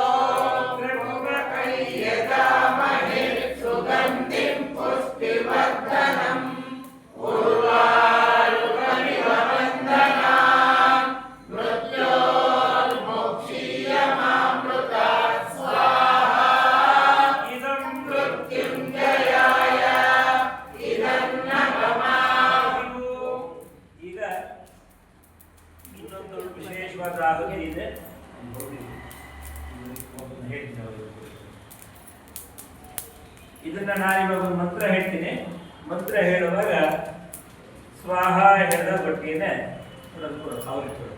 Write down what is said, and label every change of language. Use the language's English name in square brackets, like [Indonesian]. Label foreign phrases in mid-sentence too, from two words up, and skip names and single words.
[Sanskrit] त्र्यम्बकैर्यजामहे सुगन्धिं पुष्टिवर्धनम् उर्वारुकमिव बन्धनान् मृत्योर्मुक्षीयमामृतात् स्वाहा इदं मृत्युञ्जयाय इदं नमः [Kannada] ಈಗ ಇನ್ನೊಂದು ವಿಶೇಷವಾದ ಆಹುತಿ ಇದೆ. ಇದನ್ನ ನಾನಿವಾಗ ಒಂದು ಮಂತ್ರ ಹೇಳ್ತೀನಿ. ಮಂತ್ರ ಹೇಳುವಾಗ ಸ್ವಾಹ ಹೇಳಿದ ಬಟ್ಟೆಯನ್ನೇ ಅವ್ರಿಗೆ ಕೊಡು.